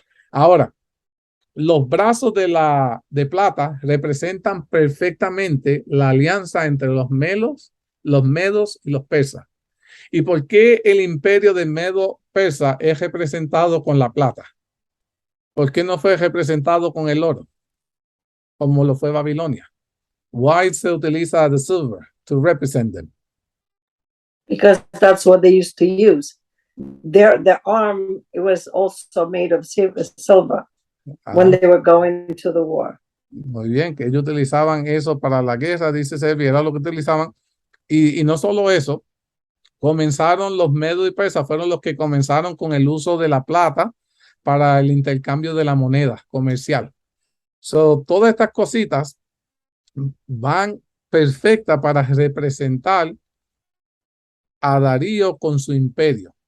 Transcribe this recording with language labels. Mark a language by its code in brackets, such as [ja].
[es] Ahora, los brazos de plata representan perfectamente la alianza entre los medos y los persas. ¿Y por qué el imperio de Medo-Persa es representado con la plata? ¿Por qué no fue representado con el oro, como lo fue Babilonia? [en] Why [es] se utiliza [en] the silver to represent them? Because that's what they used to use. Their arm, it was also made of silver when they were going to the war. [es] Muy bien, que ellos utilizaban eso para la guerra, dice Servi, era lo que utilizaban. Y no solo eso, comenzaron los medos y persas, fueron los que comenzaron con el uso de la plata para el intercambio de la moneda comercial. Todas estas cositas van perfectas para representar a Darío con su imperio.